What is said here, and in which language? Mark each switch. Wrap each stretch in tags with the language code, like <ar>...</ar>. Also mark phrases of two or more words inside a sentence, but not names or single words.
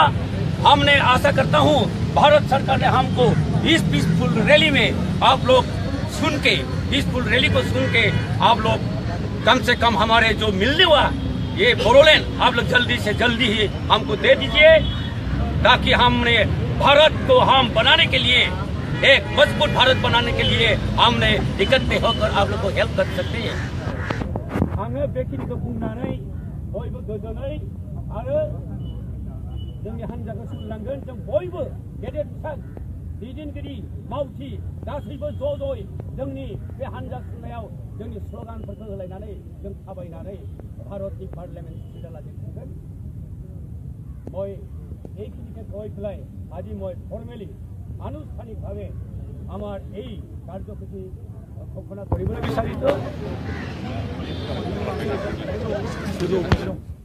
<hi>हमने आशा करता हूँ भारत सरकार ने हमको इस</hi> <en>peaceful rally</en> <hi>में आप लोग सुन के,</hi> <en>peaceful rally</en> <hi>को सुन के आप लोग कम से कम हमारे जो मिलने हुआ ये बोडोलैंड आप लोग जल्दी से जल्दी ही हमको दे दीजिए, ताकि हमने भारत को हम बनाने के लिए, एक मजबूत भारत बनाने के लिए हमने इकट्ठे होकर आप लोग को हेल्प कर सकते हैं।</hi> <brx>आङो बेखिनिखौ बुंनानै बयबो गोजोनै आरो जोंनि हान्जाखौ सुरलांगोन। जों बयबो गेदेर फिसा दैदेनगिरि मावथि गासैबो ज'-ज'यै जोंनि बे हान्जा सुरनायाव जोंनि स्ल'गानफोरखौ होलायनानै जों थाबायनानै भारतनि पार्लियामेन्ट सिदालाजों थांगोन।</brx> <as>মই এইখিনিকে কৈ পেলাই আজি মই ফৰ্মেলি আনুষ্ঠানিকভাৱে আমাৰ এই কাৰ্যসূচী ঘোষণা কৰিবলৈ বিচাৰিছোঁ।</as>